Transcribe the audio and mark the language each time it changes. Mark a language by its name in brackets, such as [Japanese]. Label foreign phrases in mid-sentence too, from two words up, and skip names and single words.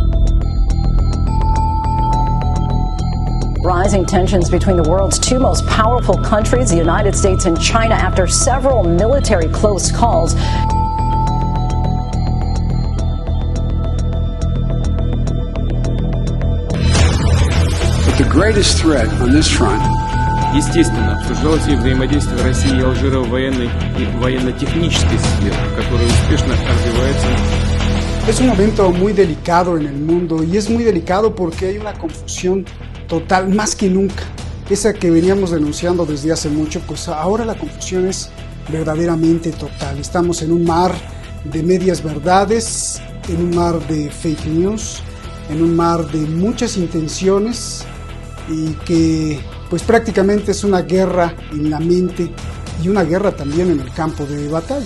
[English] Rising tensions between the world's two most powerful countries, the United States and China, after several military close calls. But the greatest threat on this front. [Russian] Естественно, обсуждалось и взаимодействие России и Алжира в военной и военно-технической сфере, которая успешно развивается. [Spanish] Es un momento muy delicado en el mundo y es muy delicado porque hay una confusión total, más que nunca. Esa que veníamos denunciando desde hace mucho, pues ahora la confusión es verdaderamente total. Estamos en un mar de medias verdades, en un mar de [English] fake news, [Spanish] en un mar de muchas intenciones y que pues prácticamente es una guerra en la mente y una guerra también en el campo de batalla.